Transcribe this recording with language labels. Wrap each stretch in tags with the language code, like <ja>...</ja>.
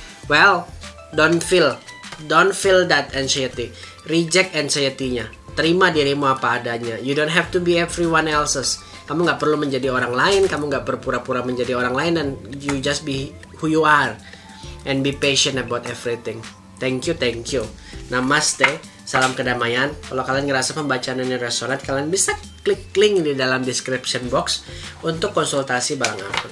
<en>Well, don't feel that anxiety. Reject anxiety-nya.</en> <id>Terima dirimu apa adanya.</id> <en>You don't have to be everyone else's.</en> <id>Kamu nggak perlu menjadi orang lain. Kamu nggak berpura-pura menjadi orang lain.</id> <en>Dan you just be who you are. And be patient about everything. Thank you. Namaste.</en> <id>Salam kedamaian. Kalau kalian ngerasa pembacaan ini resonate, kalian bisa klik link di dalam description box untuk konsultasi bareng aku.</id>